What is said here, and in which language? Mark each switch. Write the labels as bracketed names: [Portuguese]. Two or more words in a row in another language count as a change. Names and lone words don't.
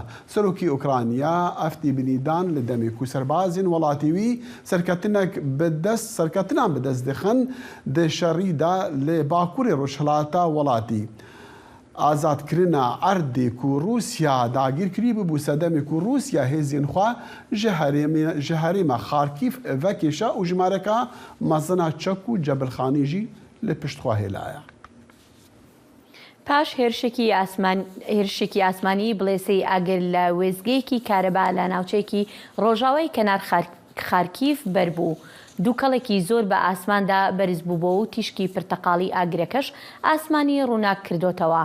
[Kurdish] Serokê Ukrayna eftî binîdan li demê ku serbazên welatî wî serketinan bi dest dixin di şerî de lê bakurê rojhilata welatî. Azadkirina Erdê ku Rûsya dagîr kirî bû sedemê ku Rûsya hêzên xwe ji herêma Xarkîv vekêşa û ji mareka mezina Çek û Cebilxanî jî li piştxwe hêlaya. [Central Kurdish] پاش هێرشێکی ئاسمانی بڵێسەی ئاگر لە وێزگەیەکی کارەبا لە ناوچەیەکی ڕۆژاوای کەنار خارکیف بەربوو. دووکەڵێکی زۆر بە ئاسماندا بەرز بووبەوە و تیشکی پرتەقاڵی ئاگرەکەش ئاسمانی ڕووناک کردوتەوە.